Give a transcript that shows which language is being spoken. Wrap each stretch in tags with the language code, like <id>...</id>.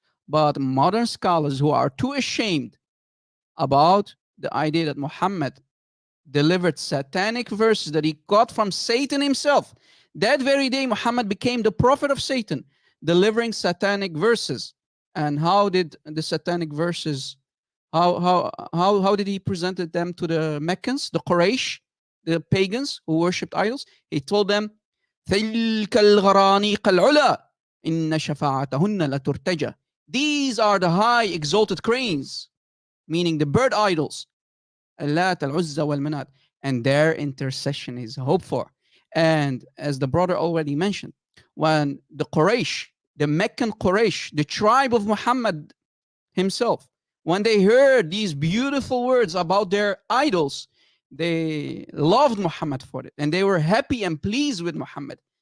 <en>But modern scholars who are too ashamed about the idea that Muhammad delivered satanic verses that he got from Satan himself. That very day, Muhammad became the prophet of Satan, delivering satanic verses. And how did the satanic verses, how did he presented them to the Meccans, the Quraysh, the pagans who worshipped idols? He told them,</en> <ar>تلك الغرانيق العلا إن شفاعتهن لترتجى.</ar> <en>These are the high exalted cranes, meaning the bird idols, ALLthat, Al-Uzza wal-Manat, and their intercession is hoped for. And as the brother already mentioned, when the Quraysh, the Meccan Quraysh, the tribe of Muhammad himself, when they heard these beautiful words about their idols, they loved Muhammad for it, and they were happy and pleased with Muhammad.</en>